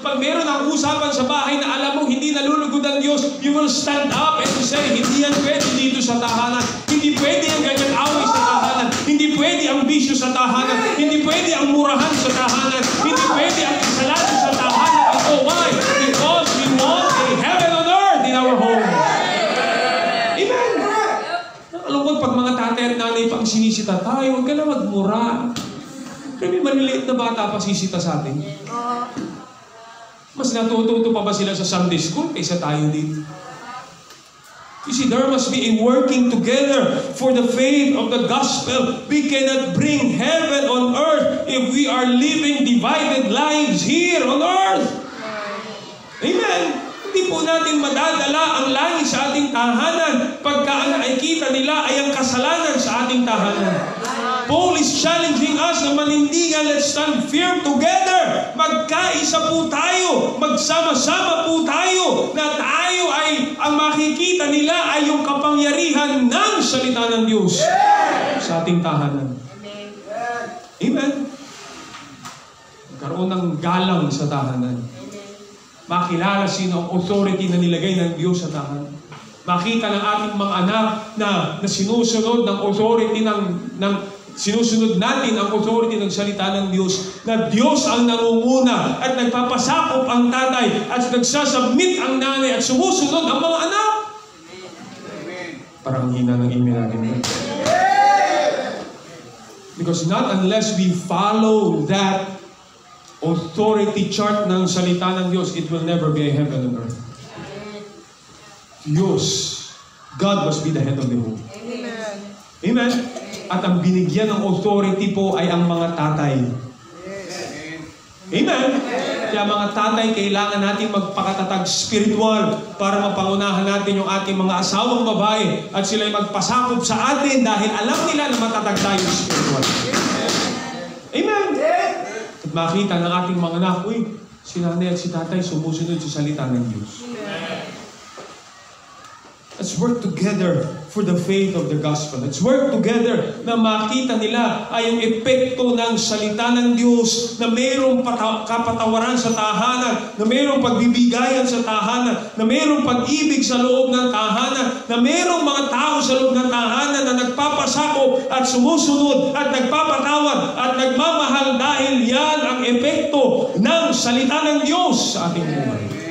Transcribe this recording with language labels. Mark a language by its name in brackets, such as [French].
[Filipino] Pag meron ang usapan sa bahay na alam mo hindi nalulugod ang Diyos, [English] you will stand up and say, [Filipino] hindi yan pwede dito sa tahanan. Hindi pwede ang ganyan away sa tahanan. Hindi pwede ang bisyo sa tahanan. Hindi pwede ang murahan sa tahanan. Hindi pwede ang kasalanan sa tahanan. [English] Oh, why? Because we want a heaven on earth in our home. [Filipino] Amen. Nakalungkot pag mga tatay at nanay pang sinisita tayo, huwag ka na magmura. Pero may maliliit na bata pa sisita sa atin. Mas natututo pa ba sila sa Sunday school kaysa tayo dito? [English] You see, there must be a working together for the faith of the gospel. We cannot bring heaven on earth if we are living divided lives here on earth. Amen. [Filipino] Hindi po natin madadala ang langit sa ating tahanan pagka ang nakikita nila ay ang kasalanan sa ating tahanan. [English] Paul is challenging us [Filipino] na manindigan, [English] let's stand firm together. [Filipino] Magkaisa po tayo, magsama-sama po tayo, na tayo ay, ang makikita nila ay yung kapangyarihan ng salita ng Diyos sa ating tahanan. Amen. Magkaroon ng galang sa tahanan. Makilala sino ang authority na nilagay ng Diyos sa tahanan. Makita ng ating mga anak na sinusunod ng authority sinusunod natin ang authority ng salita ng Diyos, na Diyos ang nangunguna at nagpapasakop ang tatay at nagsasubmit ang nanay at sumusunod ang mga anak. Parang hina ng email natin. [English] Because not unless we follow that authority chart [Filipino] ng salita ng Diyos, [English] it will never be a heaven on earth. Diyos, God must be the head of the home. Amen. Amen? [Filipino] At ang binigyan ng authority po ay ang mga tatay. Amen? Kaya mga tatay, kailangan natin magpakatatag spiritual para mapangunahan natin yung ating mga asawang babae at sila'y magpasakop sa atin dahil alam nila na matatag tayo spiritual. Amen? At makita ng ating mga anak, uy, si nanay at si tatay sumusunod sa salita ng Diyos. [English] Let's work together for the faith of the gospel. Let's work together [Filipino] na makita nila ay yung epekto ng salita ng Diyos na mayroong kapatawaran sa tahanan, na mayroong pagbibigayan sa tahanan, na mayroong pag-ibig sa loob ng tahanan, na mayroong mga tao sa loob ng tahanan na nagpapasakop at sumusunod at nagpapatawad at nagmamahal dahil yan ang epekto ng salita ng Diyos sa ating buhay.